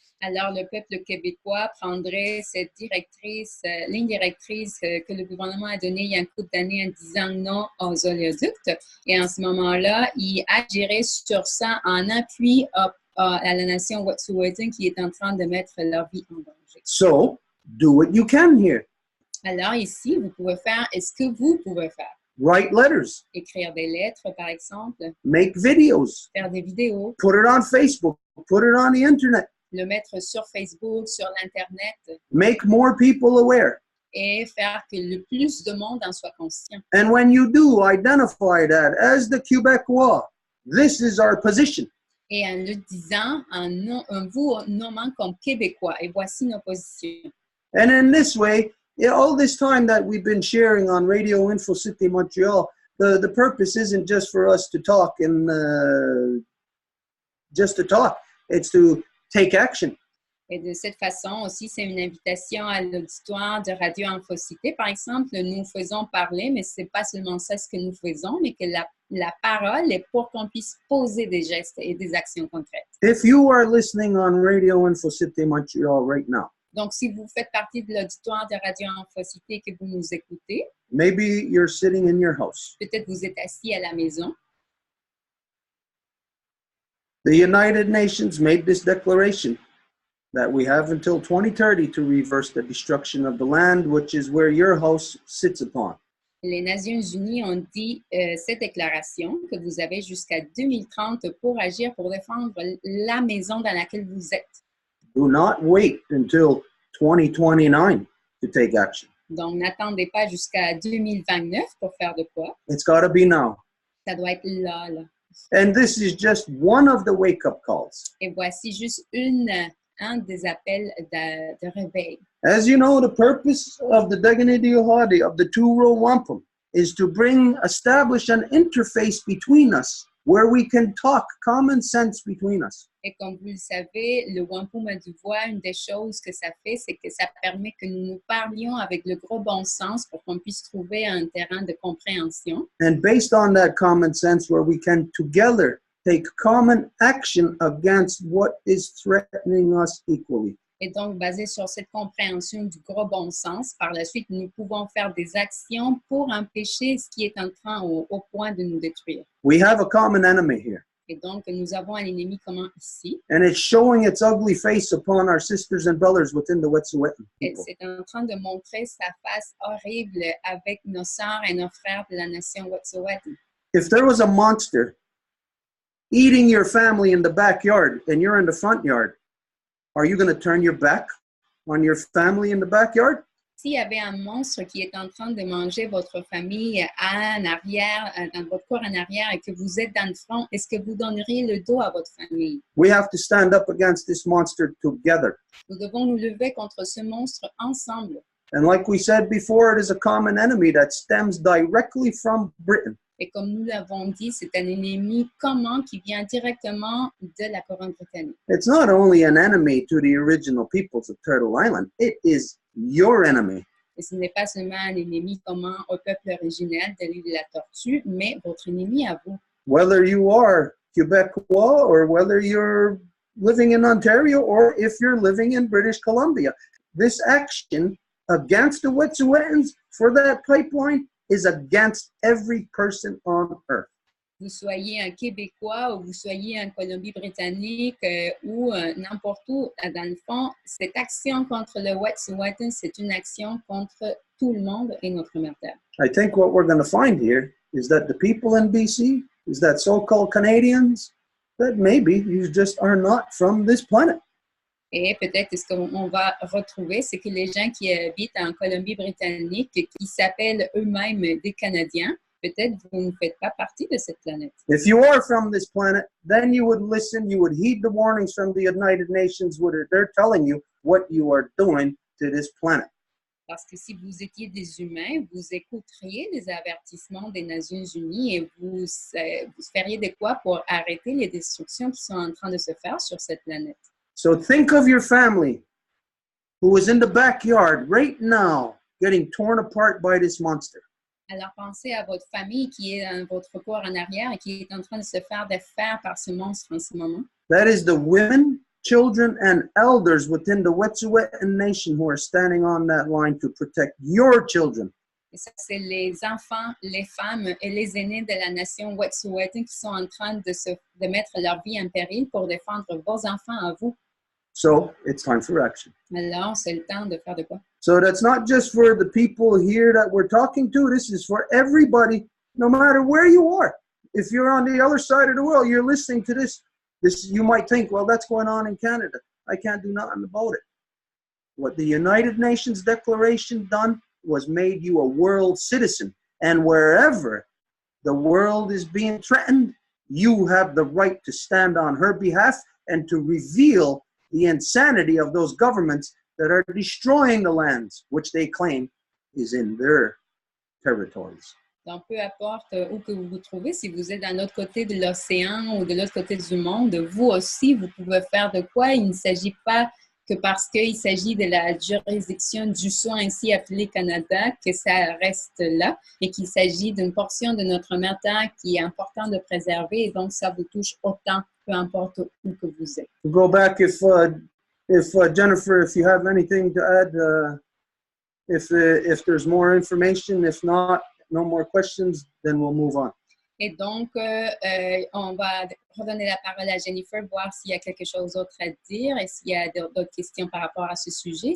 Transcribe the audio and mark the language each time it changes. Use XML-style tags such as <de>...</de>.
<fr>Alors, le peuple québécois prendrait cette ligne directrice que le gouvernement a donnée il y a un couple d'années en disant non aux oléoducs. Et en ce moment-là, il agirait sur ça en appui à la nation Wet'suwet'en qui est en train de mettre leur vie en danger.</fr> <en>So, do what you can here.</en> <fr>Alors ici, vous pouvez faire ce que vous pouvez faire.</fr> <en>Write letters,</en> <fr>Écrire des lettres, par exemple,</fr> <en>make videos,</en> <fr>faire des vidéos,</fr> <en>put it on Facebook, put it on the internet,</en> <fr>le mettre sur Facebook, sur l'Internet</fr> <en>make more people aware.</en> <fr>et faire que le plus de monde en soit conscient.</fr> <en>And when you do, identify that as the Quebecois. This is our position.</en> <fr>Et en le disant, en vous nommant comme Québécois, et voici nos positions.</fr> <en>And in this way, all this time that we've been sharing on Radio Info City Montreal, the purpose isn't just for us to talk and just to talk. It's to take action.</en> <fr>Et de cette façon aussi, c'est une invitation à l'auditoire de Radio Infocité. Par exemple, nous faisons parler, mais ce n'est pas seulement ça ce que nous faisons, mais que la parole est pour qu'on puisse poser des gestes et des actions concrètes.</fr> <en>If you are listening on Radio Info City Montreal right now,</en> <fr>donc, si vous faites partie de l'auditoire de Radio Infocité et que vous nous écoutez,</fr> <en>maybe you're sitting in your house.</en> <fr>Peut-être vous êtes assis à la maison.</fr> <en>The United Nations made this declaration that we have until 2030 to reverse the destruction of the land, which is where your house sits upon.</en> <fr>Les Nations Unies ont dit cette déclaration que vous avez jusqu'à 2030 pour agir, pour défendre la maison dans laquelle vous êtes.</fr> <en>Do not wait until 2029 to take action.</en> <fr>Donc, n'attendez pas jusqu'à 2029 pour faire de quoi.</fr> <en>It's got to be now.</en> <fr>Ça doit être là.</fr> <en>And this is just one of the wake-up calls.</en> <fr>Et voici juste un des appels de réveil.</fr> <en>As you know, the purpose of the Daganidiohadi, of the two Row Wampum, is to establish an interface between us where we can talk common sense between us.</en> <fr>Et comme vous le savez, le Wampum à Deux Voies, une des choses que ça fait, c'est que ça permet que nous nous parlions avec le gros bon sens pour qu'on puisse trouver un terrain de compréhension.</fr> <en>And based on that common sense, where we can together take common action against what is threatening us equally.</en> <fr>Et donc, basé sur cette compréhension du gros bon sens, par la suite, nous pouvons faire des actions pour empêcher ce qui est en train au point de nous détruire.</fr> <en>We have a common enemy here.</en> <fr>Et donc, nous avons un ennemi commun ici.</fr> <en>And it's showing its ugly face upon our sisters and brothers within the Wet'suwet'en</en> <fr>Et</fr> <en>people.</en> <fr>c'est en train de montrer sa face horrible avec nos sœurs et nos frères de la nation Wet'suwet'en.</fr> <en>If there was a monster eating your family in the backyard and you're in the front yard, are you going to turn your back on your family in the backyard?</en> <fr>S'il y avait un monstre qui est en train de manger votre famille en arrière, dans votre cour en arrière et que vous êtes dans le front, est-ce que vous donneriez le dos à votre famille?</fr> <en>We have to stand up against this monster together.</en> <fr>Nous devons nous lever contre ce monstre ensemble.</fr> <en>And like we said before, it is a common enemy that stems directly from Britain.</en> <fr>Et comme nous l'avons dit, c'est un ennemi commun qui vient directement de la couronne britannique.</fr> <en>It's not only an enemy to the original peoples of Turtle Island, it is your enemy.</en> <fr>Et ce n'est pas seulement un ennemi commun au peuple originel de l'île de la Tortue, mais votre ennemi à vous.</fr> <en>Whether you are Quebecois or whether you're living in Ontario or if you're living in British Columbia, this action against the Wet'suwet'ens for that pipeline is against every person on earth.</en> <fr>Vous soyez un Québécois ou vous soyez en Colombie-Britannique ou n'importe où, dans le fond, cette action contre le Wet'suwet'en, c'est une action contre tout le monde et notre mère terre.</fr> <en>I think what we're going to find here is that the people in BC, is that so-called Canadians, that maybe you just are not from this planet.</en> <fr>Et peut-être ce qu'on va retrouver, c'est que les gens qui habitent en Colombie-Britannique, qui s'appellent eux-mêmes des Canadiens, peut-être vous ne faites pas partie de cette planète.</fr> <en>If you are from this planet, then you would listen, you would heed the warnings from the United Nations where they're telling you what you are doing to this planet.</en> <fr>Parce que si vous étiez des humains, vous écouteriez les avertissements des Nations Unies et vous feriez de quoi pour arrêter les destructions qui sont en train de se faire sur cette planète.</fr> <en>So think of your family who is in the backyard right now getting torn apart by this monster.</en> <fr>Alors pensez à votre famille qui est dans votre cour en arrière et qui est en train de se faire défaire par ce monstre en ce moment.</fr> <en>That is the women, children, and elders within the Wet'suwet'en nation who are standing on that line to protect your children.</en> <fr>Et ça, c'est les enfants, les femmes et les aînés de la nation Wet'suwet'en qui sont en train de mettre leur vie en péril pour défendre vos enfants à vous.</fr> <en>So it's time for action.</en> <fr>Alors, c'est le temps de faire de quoi?</fr> <en>So that's not just for the people here that we're talking to. This is for everybody, no matter where you are. If you're on the other side of the world, you're listening to this, you might think, well, that's going on in Canada. I can't do nothing about it. What the United Nations Declaration done was made you a world citizen. And wherever the world is being threatened, you have the right to stand on her behalf and to reveal the insanity of those governments that are destroying the lands which they claim is in their territories.</en> <fr>Donc, peu importe où que vous vous trouvez, si vous êtes de l'autre côté de l'océan ou de l'autre côté du monde, vous aussi, vous pouvez faire de quoi? Il ne s'agit pas que parce qu'il s'agit de la juridiction du soin ainsi appelé Canada, que ça reste là, et qu'il s'agit d'une portion de notre mère terre qui est important de préserver, et donc ça vous touche autant, peu importe où que vous êtes.</fr> <en>We'll go back if Jennifer, if you have anything to add, if there's more information, if not, no more questions, then we'll move on.</en> <fr>Et donc, on va redonner la parole à Jennifer, voir s'il y a quelque chose d'autre à dire et s'il y a d'autres questions par rapport à ce sujet.</fr>